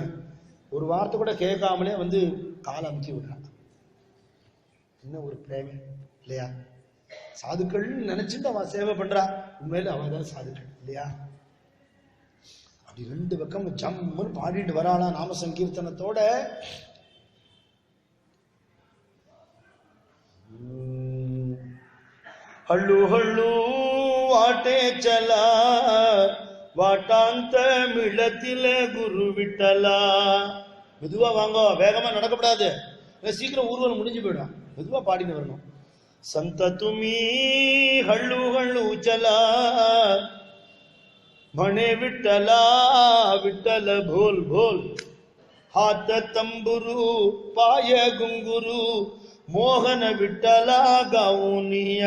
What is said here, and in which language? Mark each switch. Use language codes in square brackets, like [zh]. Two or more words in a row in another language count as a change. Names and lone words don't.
[ta] ஒரு வார்த்தை கூட கேட்காமலே காலை அமுக்கி விடுறான். என்ன ஒரு பிரேமை இல்லையா? சாதுக்கள் நினைச்சுட்டு அவன் சேவை பண்றா. உண்மையில அவன் தான் சாதுக்கள் இல்லையா? அப்படி ரெண்டு பக்கம் ஜம்முன்னு பாடிட்டு வராளா நாம சங்கீர்த்தனத்தோட. [mr] हळू हळू वाटे चला वाटांत मिळतील गुरु विठ्ठला. [ta] மெதுவா வாங்க, வேகமா நடக்கப்படாது, சீக்கிரம் ஊர்வலம் முடிஞ்சு போயிடும். மெதுவா பாடின்னு வரணும். [mr] संत तुम्ही हळू हळू चला म्हणे विठ्ठला विठ्ठल भोल भोल. हात तंबुरू पाय गुंगुरू मोहन विठ्ठला गाऊनिया.